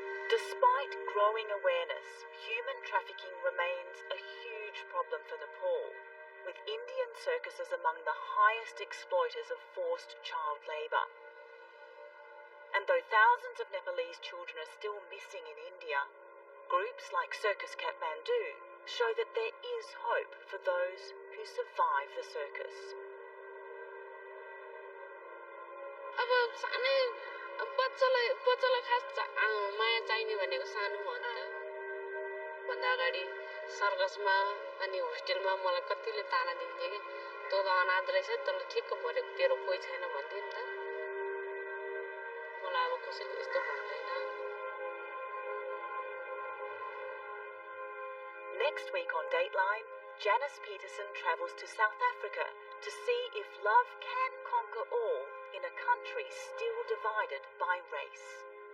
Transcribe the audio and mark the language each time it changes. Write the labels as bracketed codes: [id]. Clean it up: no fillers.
[en] Despite growing awareness, human trafficking remains a huge problem for Nepal, with Indian circuses among the highest exploiters of forced child labour. And though thousands of Nepalese children are still missing in India, groups like Circus Kathmandu show that there is hope for those who survive the circus. [ne] अब सानै बच्चालाई खास माया चाहिने भनेको सानो हो नि त. भन्दा अगाडि सर्कसमा अनि होस्टेलमा मलाई कतिले ताना दिन्थे कि तँ त अनाथ रहेछ, तँलाई ठिक्क परेको तेरो कोही छैन भन्थे नि त. मलाई अब कसैले यस्तो भन्दैन. [en] Next week on Dateline, Janice Peterson travels to South Africa to see if love can conquer all in a country still divided by race.